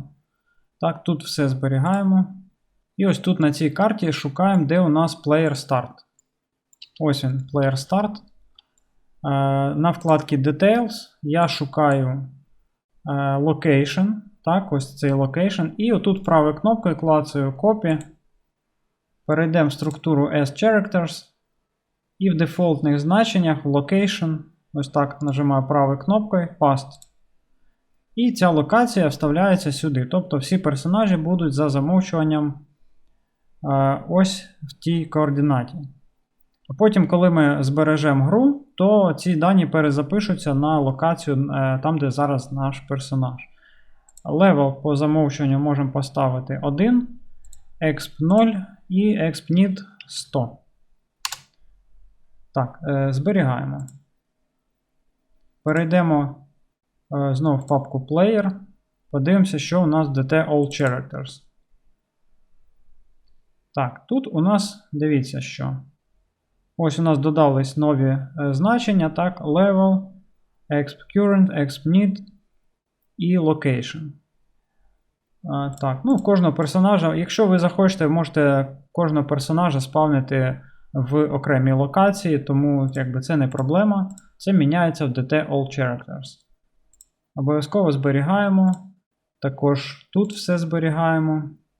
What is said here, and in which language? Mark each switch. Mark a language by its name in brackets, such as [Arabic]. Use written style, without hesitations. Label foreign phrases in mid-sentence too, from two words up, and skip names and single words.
[Ukrainian] Так, тут все зберігаємо. І ось тут на цій карті шукаємо, де у нас Player Start. Ось він, Player Start. На вкладці Details я шукаю Location. Так, ось цей Location. І отут правою кнопкою клацаю Copy. Перейдемо в структуру as-characters. І в дефолтних значеннях Location. Ось так нажимаю правою кнопкою Paste. І ця локація вставляється сюди. Тобто всі персонажі будуть за замовчуванням ось в тій координаті. А потім, коли ми збережемо гру, то ці дані перезапишуться на локацію там, де зараз наш персонаж. Level по замовчуванню можемо поставити 1, exp 0 і exp need 100. Так, зберігаємо. Перейдемо знову в папку Player. Подивимося, що у нас DT All Characters. Так, тут у нас, дивіться, що. Ось у нас додались нові значення. Так, Level, exp current, exp need і Location. Так, ну, кожного персонажа, якщо ви захочете, ви можете кожного персонажа спавнити в окремій локації, тому якби це не проблема. Це міняється в DT All Characters. Обов'язково зберігаємо. Також тут все зберігаємо.